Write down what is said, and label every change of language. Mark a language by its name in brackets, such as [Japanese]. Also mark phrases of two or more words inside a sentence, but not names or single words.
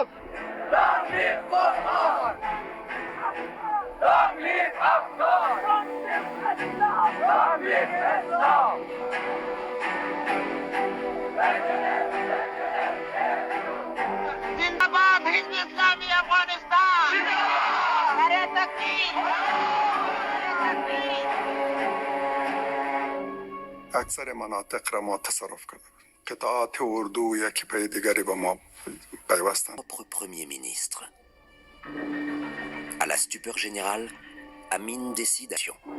[English] Long live Muhammad! Long live Afghan! Long live Islam! [Persian] Zindabad Hizb Islami Afghanistan! نعره تکبیر! اکثر مناطق را ما تصرف کردیم. قطعات اردو یکی پی دیگری با ما پیوستند. [French] Propre premier ministre. À la stupeur générale, Amin décide d'action.